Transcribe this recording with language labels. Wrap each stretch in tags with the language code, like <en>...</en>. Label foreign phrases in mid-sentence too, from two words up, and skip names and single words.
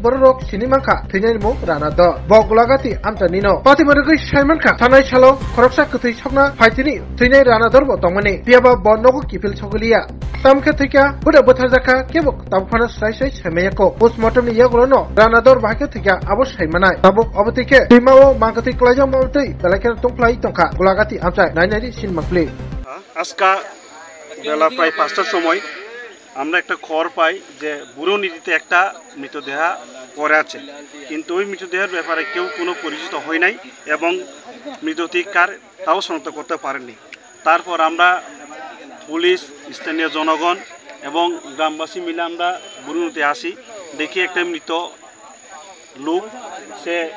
<trp>borok sini mangkha thinaini mu rana do bo golagati amchani no pati margai saiman kha thanai salo khoroksa kuthi sokna phaitini thinai rana dorbo tongmani piaba bo nogo kipil choguliya tamke thika buda bothajaka kebok tamphana sai semeyako postmortem ni yagulo ranador bahake thika abos saimanai tabok obotike timao mangkati klajam mawtei belakena tongplai tongka golagati amchai nainari sinmakli</trp> <bn>আজকা বেলা প্রায় ৫টার সময় আমরা একটা খবর পাই যে বুড়ো নদীতে একটা মৃতদেহ পড়ে আছে কিন্তু ওই মৃতদেহের ব্যাপারে কেউ কোনো পরিচিত হয় নাই এবং মৃতদেহ কার তাও শনাক্ত করতে পারেননি তারপর আমরা পুলিশ স্থানীয় জনগণ এবং গ্রামবাসী মিলে আমরা বুড়ো নদীতে আসি দেখি একটা মৃত লোক সে</bn>